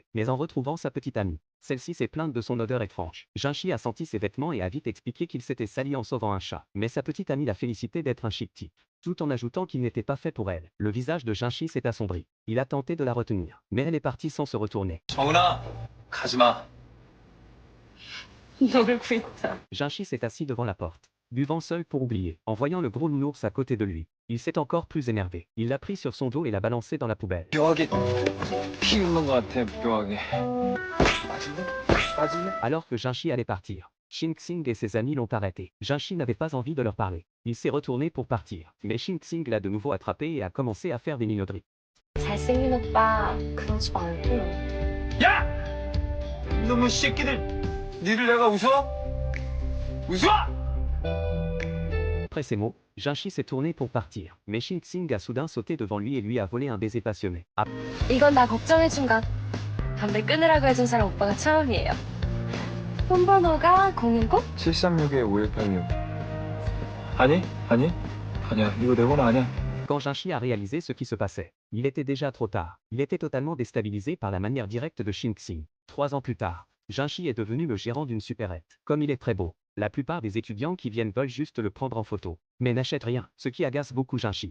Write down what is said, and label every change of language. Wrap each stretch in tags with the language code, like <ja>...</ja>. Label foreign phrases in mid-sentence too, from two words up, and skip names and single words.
<fr>Mais en retrouvant sa petite amie, celle-ci s'est plainte de son odeur étrange. Jinchi a senti ses vêtements et a vite expliqué qu'il s'était sali en sauvant un chat. Mais sa petite amie l'a félicité d'être un chic type, tout en ajoutant qu'il n'était pas fait pour elle. Le visage de Jinchi s'est assombri. Il a tenté de la retenir, mais elle est partie sans se retourner.</fr> <ko>정은아, 가지 마. 놀고 있다.</ko> <fr>Jinchi s'est assis devant la porte, buvant seul pour oublier. En voyant le gros nounours à côté de lui, il s'est encore plus énervé. Il l'a pris sur son dos et l'a balancé dans la poubelle.</fr> <ko>묘하게 피우는 것 같아, 묘하게. 빠질래? 빠질래?</ko> <fr>Alors que Jinchi allait partir, Shin-Xing et ses amis l'ont arrêté. Jinchi n'avait pas envie de leur parler. Il s'est retourné pour partir, mais Shin-Xing l'a de nouveau attrapé et a commencé à faire des minauderies.</fr> <ko>잘생긴 오빠 그러지 말고. 야! 이놈의 새끼들! 니를 내가 웃어? 웃어?</ko> <fr>Après ces mots, Jinchi s'est tourné pour partir, mais Shin-Xing a soudain sauté devant lui et lui a volé un baiser passionné.</fr> <ko>이건 나 걱정해준 것. 담배 끊으라고 해준 사람 오빠가 처음이에요. 폰번호가 010? 736-5186. 아니? 아니야. 이거 내 번호 아니야.</ko> <fr>Quand Jinchi a réalisé ce qui se passait, il était déjà trop tard. Il était totalement déstabilisé par la manière directe de Shin-Xing. 3 ans plus tard, Jinchi est devenu le gérant d'une supérette. Comme il est très beau, la plupart des étudiants qui viennent veulent juste le prendre en photo, mais n'achètent rien, ce qui agace beaucoup Jinchi.</fr>